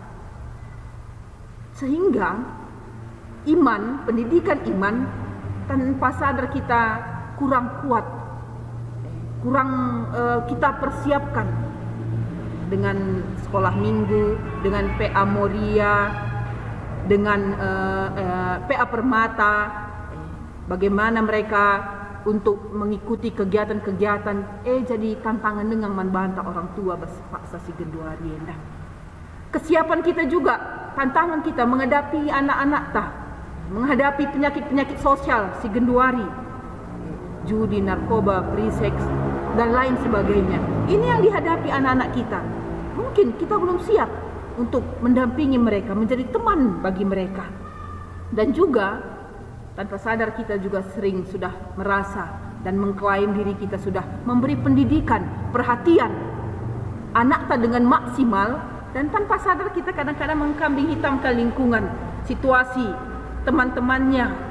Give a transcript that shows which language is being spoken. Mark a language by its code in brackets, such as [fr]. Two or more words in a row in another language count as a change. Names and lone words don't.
[id] Sehingga iman, pendidikan iman tanpa sadar kita kurang kuat, kurang kita persiapkan dengan sekolah minggu, dengan PA Moria, dengan PA Permata, bagaimana mereka untuk mengikuti kegiatan-kegiatan jadi tantangan dengan membantah orang tua [btx] paksa si genduari endah. [id] Kesiapan kita juga, tantangan kita menghadapi anak-anak menghadapi penyakit-penyakit sosial [btx] si genduari, [id] judi, narkoba, pre-seks dan lain sebagainya. Ini yang dihadapi anak-anak kita. Mungkin kita belum siap untuk mendampingi mereka, menjadi teman bagi mereka. Dan juga tanpa sadar kita juga sering sudah merasa dan mengklaim diri kita sudah memberi pendidikan, perhatian anak dengan maksimal, dan tanpa sadar kita kadang-kadang mengkambing hitamkan lingkungan, situasi, teman-temannya.